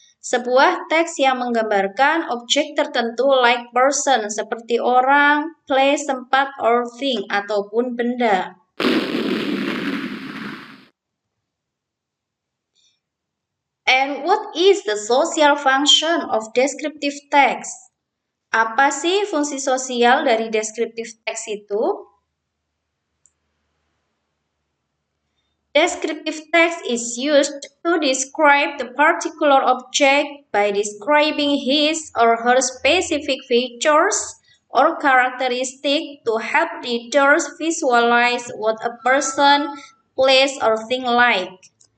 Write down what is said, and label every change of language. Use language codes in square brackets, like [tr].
[id] Sebuah teks yang menggambarkan objek tertentu [en] like person [id] seperti orang, [en] place, [id] tempat, [en] or thing, [id] ataupun benda. [en] And what is the social function of descriptive text? [id] Apa sih fungsi sosial dari descriptive text itu? [en] Descriptive text is used to describe the particular object by describing his or her specific features or characteristic to help readers visualize what a person, place, or thing like.